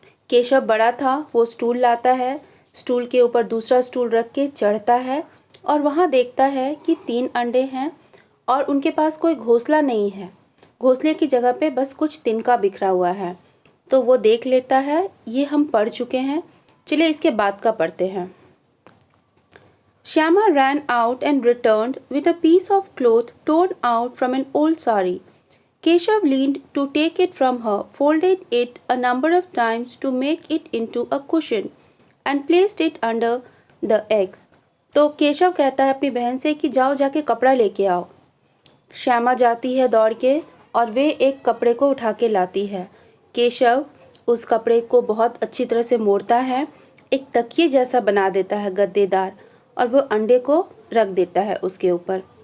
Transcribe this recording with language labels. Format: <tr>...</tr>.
<hi>केशव बड़ा था, वो स्टूल लाता है, स्टूल के ऊपर दूसरा स्टूल रख के चढ़ता है और वहाँ देखता है कि 3 अंडे हैं और उनके पास कोई घोंसला नहीं है। घोंसले की जगह पे बस कुछ तिनका बिखरा हुआ है। तो वो देख लेता है। ये हम पढ़ चुके हैं, चलिए इसके बाद का पढ़ते हैं।</hi> <en>Shyama ran out and returned with a piece of cloth torn out from an old sari. Keshav leaned to take it from her, folded it a number of times to make it into a cushion, and placed it under the eggs.</en> <hi>तो केशव कहता है अपनी बहन से कि जाओ जाके कपड़ा लेके आओ। श्यामा जाती है दौड़ के और वे एक कपड़े को उठा के लाती है। केशव उस कपड़े को बहुत अच्छी तरह से मोड़ता है, एक तकिए जैसा बना देता है गद्देदार, और वो अंडे को रख देता है उसके ऊपर।</hi>